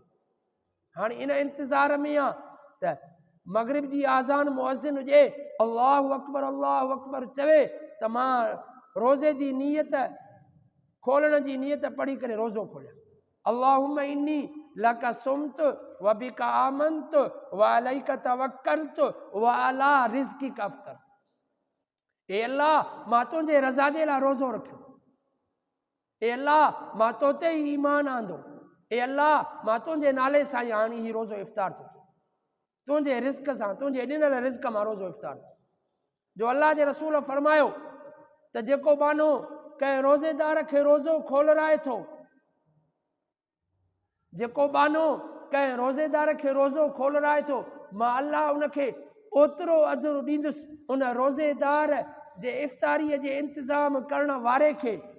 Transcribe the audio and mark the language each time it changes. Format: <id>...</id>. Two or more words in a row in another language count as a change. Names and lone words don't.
<sd>हाणे इन इंतज़ार में आहे त मग़रिब जी आज़ान मुअज़्ज़िन हुजे</sd> <ar>الله أكبر</ar> <sd>चवे त मां रोज़े जी नियत खोलण जी नियत पढ़ी करे रोज़ो खोलियां।</sd> <ar>اللهم إني لك صمت و بك آمنت و عليك توكلت و على رزقك أفطرت.</ar> <sd>ए अल्लाह, मां तुंहिंजे रज़ा जे लाइ रोज़ो रखियो। ए अल्लाह, मां तो ते ई ईमान आंदो। ए अल्लाह, मां तुंहिंजे नाले सां ई हाणे ही रोज़ो इफ़्तार थो, तुंहिंजे रिज़्क़ सां, तुंहिंजे ॾिनल रिज़्क़ मां रोज़ो इफ़्तार थो। जो अल्लाह जे रसूल फरमायो त जेको बानो कंहिं रोज़ेदार खे रोज़ो खोलराए थो, जेको बानो कंहिं रोज़ेदार खे रोज़ो खोलराए थो, मां अल्लाह उनखे ओतिरो अजुर ॾींदुसि उन रोज़ेदार जे इफ़्तारीअ जे इंतज़ाम करण वारे खे।</sd>